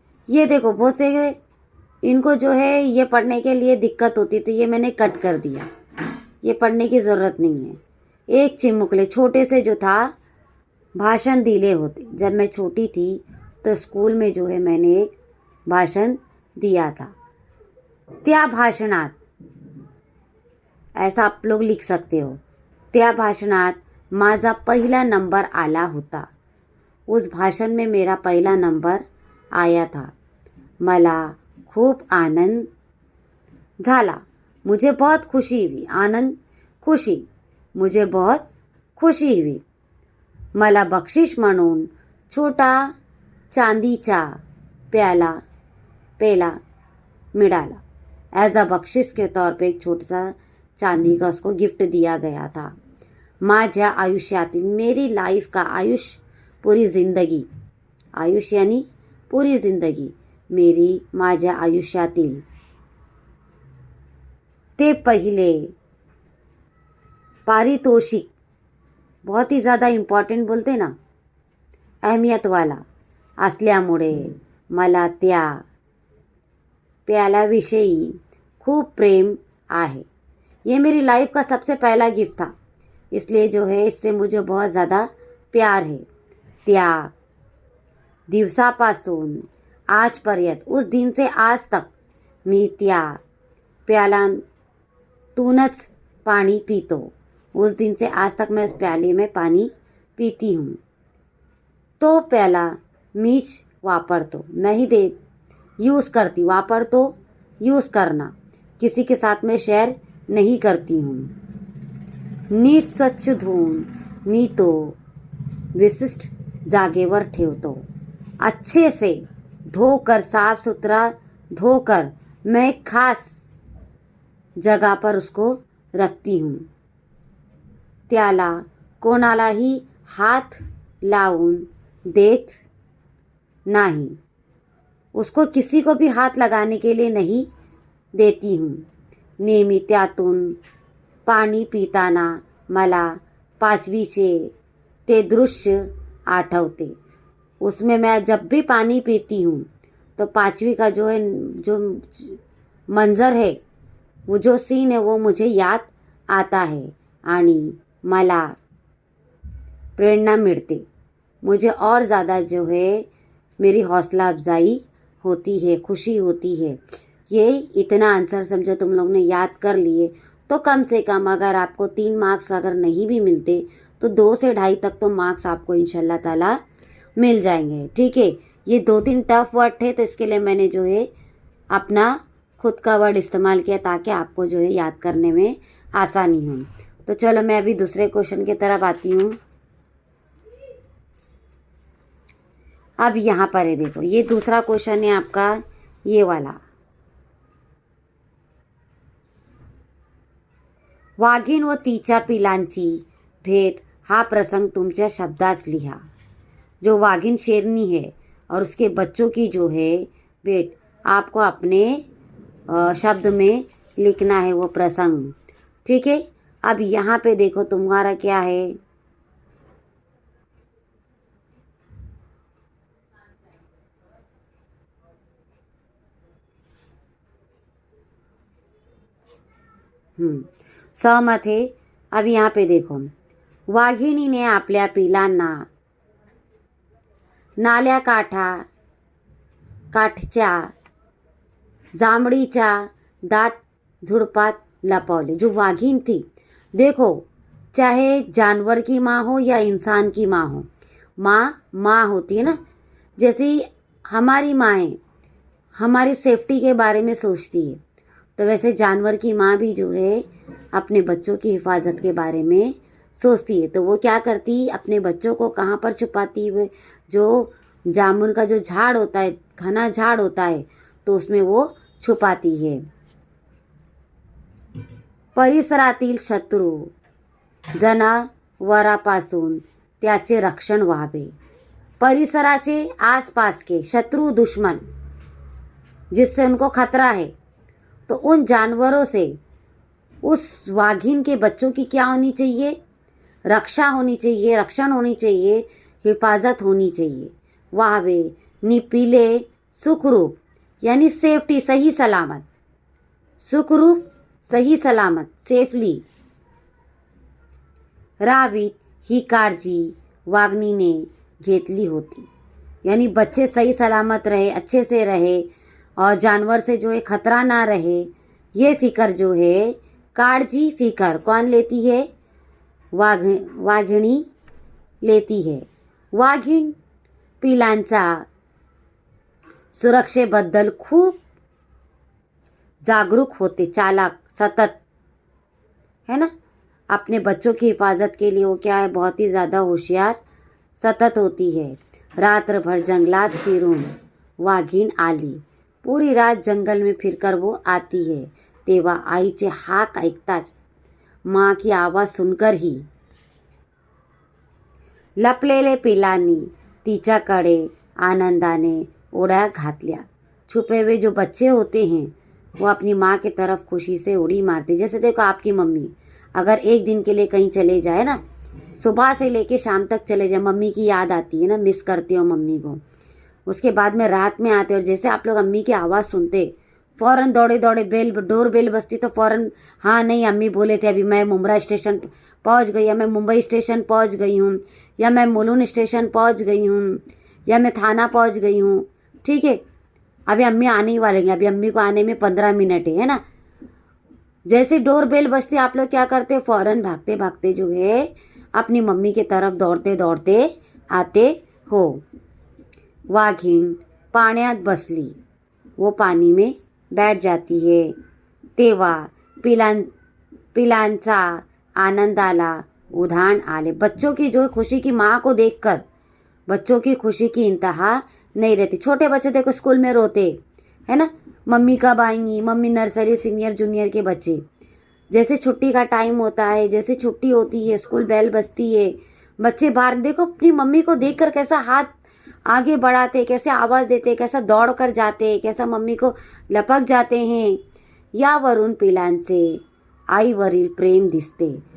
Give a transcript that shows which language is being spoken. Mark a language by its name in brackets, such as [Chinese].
[Hindi] ये देखो बहुत से इनको जो है ये पढ़ने के लिए दिक्कत होती, तो ये मैंने कट कर दिया, ये पढ़ने की ज़रूरत नहीं है। [Marathi] एक चिमुकले, [Hindi] छोटे से जो था [Marathi] भाषण दिले होते। [Hindi] जब मैं छोटी थी तो स्कूल में जो है मैंने एक भाषण दिया था। [Marathi] त्या भाषणात, [Hindi] ऐसा आप लोग लिख सकते हो, [Marathi] त्या भाषणात माझा पहिला नंबर आला होता। [Hindi] उस भाषण में मेरा पहला नंबर आया था। [Marathi] मला खूप आनंद झाला, [Hindi] मुझे बहुत खुशी हुई। आनंद, खुशी, मुझे बहुत खुशी हुई। [Marathi] मला बक्षीस म्हणून छोटा चांदीचा पेला मिळाला। [Hindi] एज अ बख्शिश के तौर पे एक छोटा सा चांदी का उसको गिफ्ट दिया गया था। [Marathi] माझ्या आयुष्यातील, [Hindi] मेरी लाइफ का, [Marathi] आयुष्य पूरी ज़िंदगी, आयुष्य [Hindi] यानी पूरी ज़िंदगी, [Marathi] मेरी माझ्या आयुष्यातील ते पहिले पारितोषिक, [Hindi] बहुत ही ज़्यादा इम्पॉर्टंट बोलते ना, अहमियत वाला [Marathi] असल्यामुळे मला त्या प्याल्याविषयी खूब प्रेम आहे। [Hindi] ये मेरी लाइफ का सबसे पहला गिफ्ट था, इसलिए जो है इससे मुझे बहुत ज़्यादा प्यार है। [Marathi] त्या दिवसापासून आजपर्यंत, [Hindi] उस दिन से आज तक [Marathi] मी त्या प्याल्यातूनच पाणी पीतो. [Hindi] उस दिन से आज तक मैं उस प्याले में पानी पीती हूँ. [Marathi] तो प्याला मीच वापरतो. [Hindi] मैं ही दे यूज़ करती. वापरतो यूज़ करना. किसी के साथ में शेयर नहीं करती हूँ. [Marathi] नीट स्वच्छ धुवून मी तो विशिष्ट जागेवर ठेवतो. [Hindi] अच्छे से धोकर, साफ सुथरा धोकर मैं एक खास जगह पर उसको रखती हूँ. [Marathi] त्याला कोणालाही हाथ लावून देत नाही. [Hindi] उसको किसी को भी हाथ लगाने के लिए नहीं देती हूँ. [Marathi] नेहमी त्यातून पाणी पिताना मला 5वीचे ते दृश्य आठवते. [Hindi] उसमें मैं जब भी पानी पीती हूँ तो 5वीं का जो है, जो मंजर है, वो जो सीन है वो मुझे याद आता है [Marathi] आणि मला प्रेरणा मिलते. [Hindi] मुझे और ज़्यादा जो है मेरी हौसला अफजाई होती है, खुशी होती है. ये इतना आंसर समझो तुम लोग ने याद कर लिए तो कम से कम अगर आपको 3 मार्क्स अगर नहीं भी मिलते तो 2 से 2.5 तक तो मार्क्स आपको इंशाल्लाह ताला मिल जाएंगे. ठीक है. ये 2-3 टफ वर्ड थे तो इसके लिए मैंने जो है अपना खुद का वर्ड इस्तेमाल किया ताकि आपको जो है याद करने में आसानी हो. तो चलो मैं अभी दूसरे क्वेश्चन की तरफ आती हूँ. अब यहाँ पर है, देखो ये दूसरा क्वेश्चन है आपका, ये वाला. [Marathi] वाघीण व तिच्या पिलांची भेट हा प्रसंग तुमच्या शब्दात लिहा. [Hindi] जो वाघिन शेरनी है और उसके बच्चों की जो है भेट आपको अपने शब्द में लिखना है वो प्रसंग. ठीक है. अब यहाँ पे देखो तुम्हारा क्या है, सहमत है. अब यहाँ पे देखो, [Marathi] वाघिणीने आपल्या पिलांना नाल्या काठच्या जांभळीच्या दाट झुडपात लपवले. [Hindi] जो वाघिन थी, देखो चाहे जानवर की माँ हो या इंसान की माँ हो, माँ होती है ना. जैसे हमारी माँएं हमारी सेफ्टी के बारे में सोचती है तो वैसे जानवर की माँ भी जो है अपने बच्चों की हिफाजत के बारे में सोचती है. तो वो क्या करती, अपने बच्चों को कहाँ पर छुपाती है, जो जामुन का जो झाड़ होता है, घना झाड़ होता है, तो उसमें वो छुपाती है. [Marathi] परिसरातील शत्रू जनावरापासून त्याचे रक्षण व्हावे. [Hindi] परिसराचे आसपास के शत्रु, दुश्मन जिससे उनको खतरा है, तो उन जानवरों से उस वाघिन के बच्चों की क्या होनी चाहिए, रक्षा होनी चाहिए, रक्षण होनी चाहिए, हिफाजत होनी चाहिए. [Marathi] व्हावे निपिले सुखरूप, [Hindi] यानी सेफ्टी, सही सलामत. [Marathi] सुखरूप, [Hindi] सही सलामत, [Marathi] सेफली राहावीत ही काळजी वाघिणीने घेतली होती. [Hindi] यानी बच्चे सही सलामत रहे, अच्छे से रहे और जानवर से जो है खतरा ना रहे, ये फिक्र जो है, काळजी, फिक्र कौन लेती है, वाघिणी लेती है. [Marathi] वाघीण पिलांचा सुरक्षेबद्दल खूप जागरूक होते, चालाक, सतत, है ना. [Hindi] अपने बच्चों की हिफाजत के लिए वो क्या है, बहुत ही ज़्यादा होशियार, सतत होती है. [Marathi] रात्र भर जंगलात फिरून वाघीण आली. [Hindi] पूरी रात जंगल में फिरकर वो आती है. [Marathi] तेव्हा आईचे हाक ऐकताच, [Hindi] माँ की आवाज़ सुनकर ही [Marathi] लपलेले पिलांनी तिच्याकडे आनंदाने उड्या घातल्या. [Hindi] छुपे हुए जो बच्चे होते हैं वो अपनी माँ की तरफ खुशी से उड़ी मारते. जैसे देखो आपकी मम्मी अगर एक दिन के लिए कहीं चले जाए ना, सुबह से लेके शाम तक चले जाए, मम्मी की याद आती है ना, मिस करते हो मम्मी को. उसके बाद में रात में आते और जैसे आप लोग अम्मी की आवाज़ सुनते, फ़ौरन दौड़े दौड़े डोर बेल बजती तो फ़ौरन, हाँ नहीं अम्मी बोले थे अभी मैं मुंब्रा स्टेशन पहुंच गई, या मैं मुंबई स्टेशन पहुंच गई हूँ, या मैं मुलुंड स्टेशन पहुंच गई हूँ, या मैं थाना पहुंच गई हूँ. ठीक है. अभी अम्मी आने ही वाले हैं, अभी अम्मी को आने में 15 मिनट है ना। जैसे डोर बेल बजती आप लोग क्या करते, फ़ौरन भागते भागते जो है अपनी मम्मी के तरफ दौड़ते दौड़ते आते हो। [Marathi] वाघीण पाण्यात बसली, [Hindi] वो पानी में बैठ जाती है। [Marathi] तेव्हा पिलांचा आनंद आला, उधाण आले। [Hindi] बच्चों की जो खुशी की माँ को देखकर बच्चों की खुशी की इंतहा नहीं रहती। छोटे बच्चे देखो स्कूल में रोते है ना, मम्मी कब आएंगी, मम्मी नर्सरी सीनियर जूनियर के बच्चे, जैसे छुट्टी का टाइम होता है, जैसे छुट्टी होती है, स्कूल बेल बजती है, बच्चे बाहर देखो अपनी मम्मी को देखकर कैसा हाथ आगे बढ़ाते, कैसे आवाज़ देते, कैसा दौड़ कर जाते, कैसा मम्मी को लपक जाते हैं। [Marathi] यावरून पिलांचे आईवरील प्रेम दिसते।